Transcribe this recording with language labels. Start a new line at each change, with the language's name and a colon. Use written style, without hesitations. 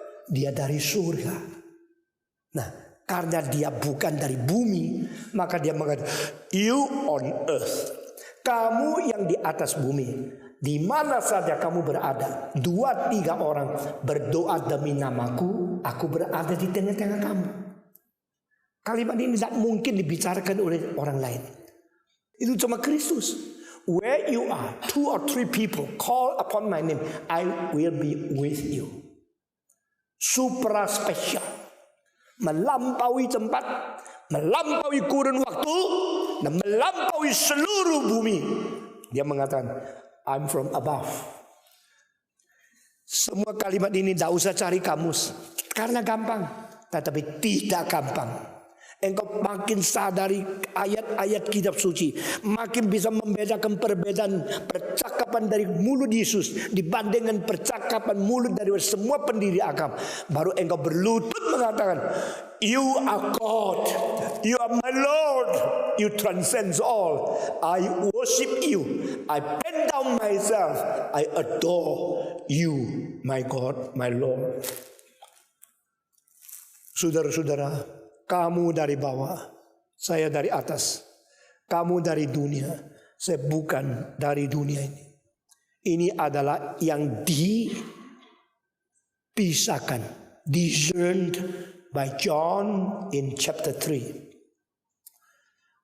Indonesian: Dia dari surga. Nah, karena dia bukan dari bumi, maka dia mengatakan,
English: you on earth.
Indonesian: Kamu yang di atas bumi, di mana saja kamu berada, 2-3 orang berdoa demi namaku, aku berada di tengah-tengah kamu. Kalimat ini tidak mungkin dibicarakan oleh orang lain. Itu cuma Kristus.
English: Where you are, 2 or 3 people call upon my name, I will be with you.
Indonesian: Supra spesial, melampaui tempat, melampaui kurun waktu, dan melampaui seluruh bumi. Dia mengatakan,
English: I'm from above.
Indonesian: Semua kalimat ini tidak usah cari kamus, karena gampang, tetapi tidak gampang. Engkau makin sadari ayat-ayat kitab suci, makin bisa membedakan perbedaan percakapan dari mulut Yesus dibandingkan percakapan mulut dari semua pendiri agama. Baru engkau berlutut mengatakan,
English: you are God, you are my Lord, you transcend all. I worship you, I bend down myself, I adore you, my God, my Lord.
Indonesian: Saudara-saudara, kamu dari bawah, saya dari atas. Kamu dari dunia, saya bukan dari dunia ini. Ini adalah yang dipisahkan,
English: discerned by John in chapter 3.